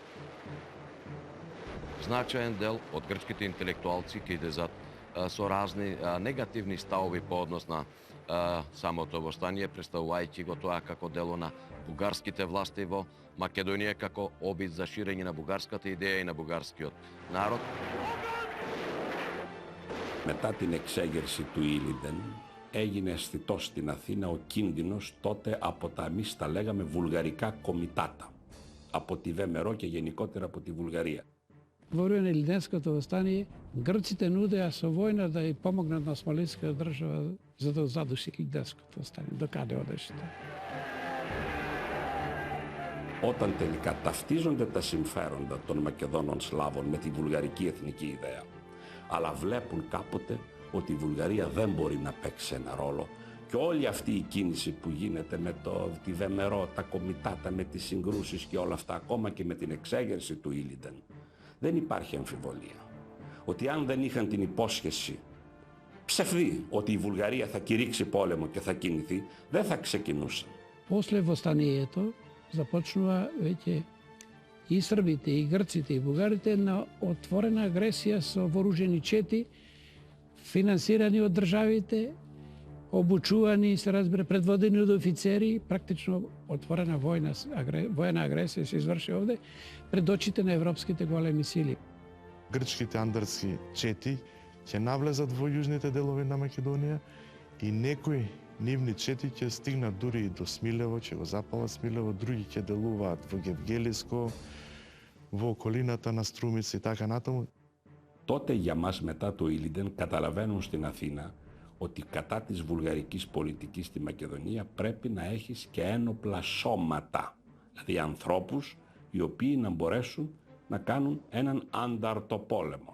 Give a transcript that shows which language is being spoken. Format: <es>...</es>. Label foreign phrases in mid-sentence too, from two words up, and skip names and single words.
<mk>Значаен дел од грчките интелектуалци ќе излезат со разни негативни ставови по однос на самото востание, представувајќи го тоа како дело на бугарските власти во Македонија, како обид за ширење на бугарската идеја и на бугарскиот народ.</mk> <el>Μετά την εξέγερση του Ήλιντεν έγινε αισθητός στην Αθήνα ο κίνδυνος τότε από τα εμείς τα λέγαμε βουλγαρικά κομιτάτα, από τη ВМРО και γενικότερα από τη Βουλγαρία.</el> <mk>Во време на Илиденското востание, грците нудеа со војна да ја помогнат на османската држава за да задуши Илиденското востание. До каде одеше тоа?</mk> <el>Όταν τελικά ταυτίζονται τα συμφέροντα των Μακεδόνων Σλάβων με τη βουλγαρική εθνική ιδέα, αλλά βλέπουν κάποτε ότι η Βουλγαρία δεν μπορεί να παίξει ένα ρόλο και όλη αυτή η κίνηση που γίνεται με τη ВМРО, τα κομιτάτα, με τις συγκρούσεις και όλα αυτά, ακόμα και με την εξέγερση του Ήλιντεν, δεν υπάρχει αμφιβολία ότι αν δεν είχαν την υπόσχεση ψευδή ότι η Βουλγαρία θα κηρύξει πόλεμο και θα κινηθεί, δεν θα ξεκινούσαν.</el> <mk>После востанието започнува веќе и србите, и грците, и бугарите на отворена агресија со вооружени чети, финансирани од државите, обучувани, се разбира, предводени од офицери, практично отворена војна агресија се изврши овде пред очите на европските големи сили. Грчките андерски чети ќе навлезат во јужните делови на Македонија и некои нивни чети ќе стигнат дури и до Смилево, ќе го запалат Смилево, други ќе делуваат во Гевгелиско, во околината на Струмица и така натаму.</mk> <el>Τότε για μας μετά το Ήλιντεν καταλαβαίνουν στην Αθήνα ότι κατά της βουλγαρικής πολιτικής στη Μακεδονία πρέπει να έχεις και ένοπλα σώματα, δηλαδή ανθρώπους οι οποίοι να μπορέσουν να κάνουν έναν ανταρτοπόλεμο.</el>